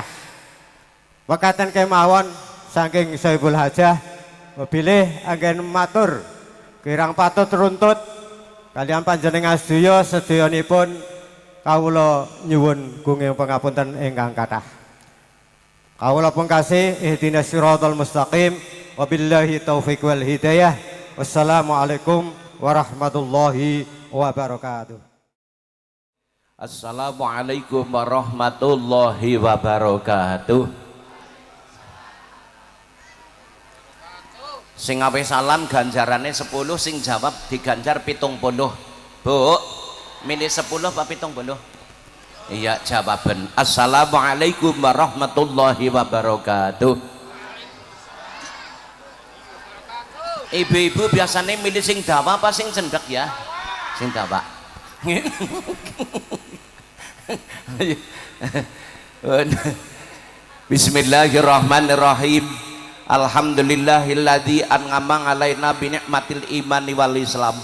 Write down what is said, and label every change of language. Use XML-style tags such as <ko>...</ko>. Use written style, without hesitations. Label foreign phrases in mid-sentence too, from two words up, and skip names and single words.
<jv>Wekaten kemawon saking Sohibul Hajah bilih anggen matur kirang patut runtut kalian panjenengan sedayanipun kawula nyuwun gunging pangapunten ingkang kathah. Kawula pungkasi</jv> <ar>اهدنا الصراط المستقيم وبالله التوفيق والهداية. والسلام عليكم ورحمة الله وبركاته. السلام عليكم ورحمة الله وبركاته.</ar> <jv>Sing ape salam ganjarane 10, sing jawab diganjar 70. Bu, milih 10 apa 70? Iya, jawaban.</jv> <ar>السلام عليكم ورحمة الله وبركاته.</ar> <jv>Ibu-ibu biasanya milih sing dawa apa sing cendek ya? Sing dawa.</jv> <ar>بسم الله الرحمن الرحيم. الحمد لله الذي أنعم علينا بنعمة الإيمان والإسلام.</ar>